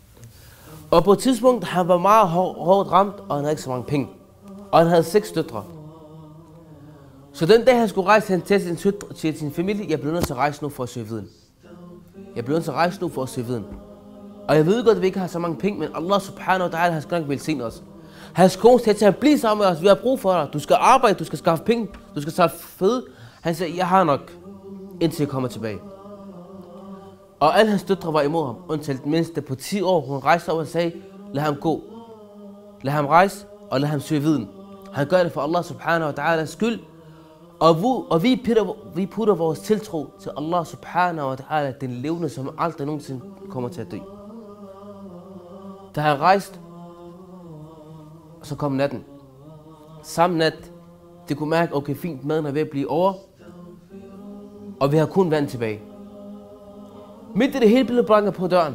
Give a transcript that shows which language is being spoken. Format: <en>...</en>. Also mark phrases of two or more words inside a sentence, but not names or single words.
<da>Og på et tidspunkt, han var meget hårdt ramt, og han havde ikke så mange penge. Og han havde 6 døtre. Så den dag, han skulle rejse til sin familie, jeg blev nødt til at rejse nu for at søge viden. Jeg blev nødt til at rejse nu for at søge viden. Og jeg ved godt, at vi ikke har så mange penge, men</da> <ar>الله سبحانه وتعالى</ar> <da>har skal nok velsigne os. Hans kone sagde til at blive sammen med os, vi har brug for dig. Du skal arbejde, du skal skaffe penge, du skal skaffe føde. Han sagde, jeg har nok, indtil jeg kommer tilbage. Og alle hans døtre var imod ham, undtagen den mindste på 10 år. Hun rejste op og sagde, lad ham gå. Lad ham rejse, og lad ham søge viden. Han gør det for</da> <ar>الله سبحانه وتعالى</ar> <da>skyld. Og vi putter vores tiltro til</da> <ar>الله سبحانه وتعالى,</ar> <da>den levende, som aldrig nogensinde kommer til at dø. Da han rejste, så kom natten. Samme nat, det kunne mærke, okay, fint, maden er ved at blive over. Og vi har kun vand tilbage. Midt i det hele blev banket på døren.</da>